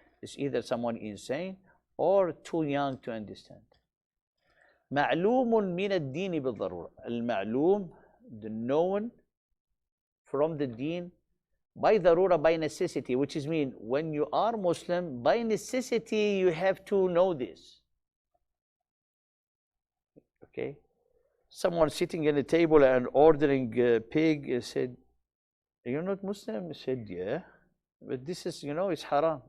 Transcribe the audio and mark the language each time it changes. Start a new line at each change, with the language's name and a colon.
English: It's either someone insane or too young to understand.
Arabic: معلوم من الدين بالضرورة.
English: المعلوم, the known from the deen, by darura, by necessity, which is mean when you are Muslim, by necessity you have to know this. Okay? Someone sitting at a table and ordering a pig said, "You're not Muslim?" I said, "Yeah, but this is, it's haram."